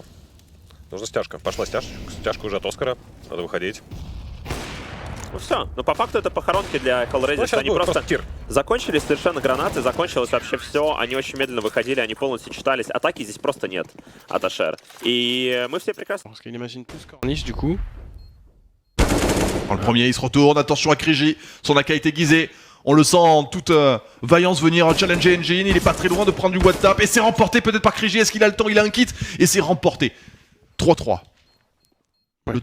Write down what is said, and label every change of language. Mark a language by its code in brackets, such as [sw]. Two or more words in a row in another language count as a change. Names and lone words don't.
[ru] Нужна стяжка. Пошла стяжка. Стяжка уже от Оскара. Надо выходить. Ну все, но по факту это похоронки для Hellraisers. Они просто закончились совершенно гранаты, закончилось вообще все. Они очень медленно выходили, они полностью читались. Атаки здесь просто нет от Ашер. И мы все прекрасно... [fr] Niche du coup. Le premier il se retourne, attention à ChrisJ, son AK est aiguisé. On le sent en toute vaillance venir challenger Engine, il est pas très loin de prendre du WhatsApp et c'est remporté peut-être par ChrisJ, est-ce qu'il a le temps, il a un kit et c'est remporté. 3-3. Ouais.